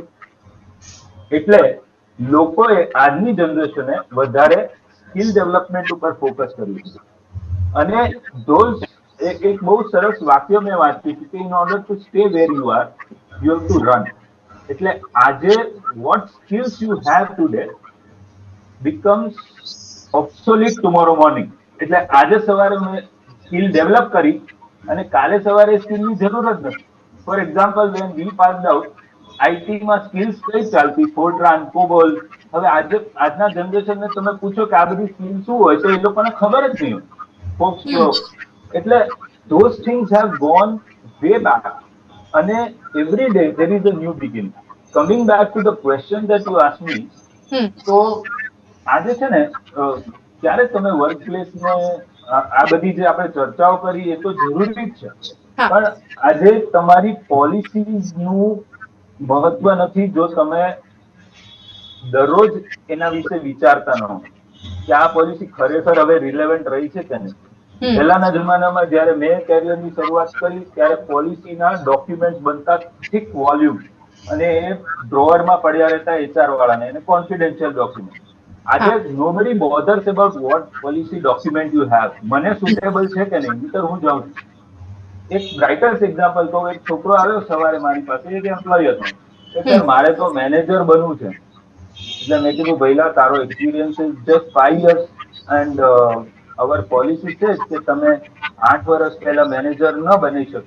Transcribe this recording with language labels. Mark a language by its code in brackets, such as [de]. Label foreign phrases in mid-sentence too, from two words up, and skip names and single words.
[gu] એટલે લોકોએ આજની જનરેશને વધારે [en] skill development [gu] ઉપર ફોકસ કર્યું છે. અને એક બહુ સરસ વાક્ય મેં વાંચ્યું છે કે [en] in order to stay where you are, you have to run. [gu] એટલે આજે [en] what skills you have today becomes obsolete tomorrow morning. [gu] એટલે આજે સવારે મેં [en] skill develop [gu] કરી અને કાલે સવારે સ્કિલની જરૂર જ નથી. [en] For example, when we passed out, [gu] આઈટીમાં સ્કિલ્સ કઈ ચાલતી, [en] ફોર્ટ્રાન, કોબોલ. [gu] હવે આજના જનરેશનને તમે પૂછો કે આ બધી સ્કિલ શું હોય તો એ લોકોને ખબર જ નહીં હોય. [en] એટલે those things have gone way back. અને every day there is a new beginning. Coming back to the question that you asked me, [gu] તો આજે છે ને ત્યારે તમે વર્ક પ્લેસને આ બધી જે આપણે ચર્ચાઓ કરી એ તો જરૂરી જ છે, પણ આજે તમારી પોલિસીનું મહત્વ નથી જો તમે દરરોજ એના વિશે વિચારતા ન હો કે આ પોલિસી ખરેખર હવે રિલેવન્ટ રહી છે કે નહીં. પહેલાના જમાનામાં જયારે મેં કેરિયરની શરૂઆત કરી ત્યારે પોલિસીના ડોક્યુમેન્ટ બનતા [en] thick volume [gu] અને એ ડ્રોવરમાં પડ્યા રહેતા HR વાળાને, એને [en] confidential document. આજે nobody bothers about what policy document you have. [gu] મને સુટેબલ છે કે નહીં, નહીંતર હું જાઉં છું. એક [en] brightest example [gu] તો, એક છોકરો આવ્યો સવારે મારી પાસે, એક એમ્પ્લોય હતો, એટલે મારે તો મેનેજર બનવું છે. એટલે મેં કીધું ભઈલા તારો [en] experience is just 5 years and our policy [gu] છે કે તમે 8 વર્ષ પહેલા મેનેજર ન બની શકો.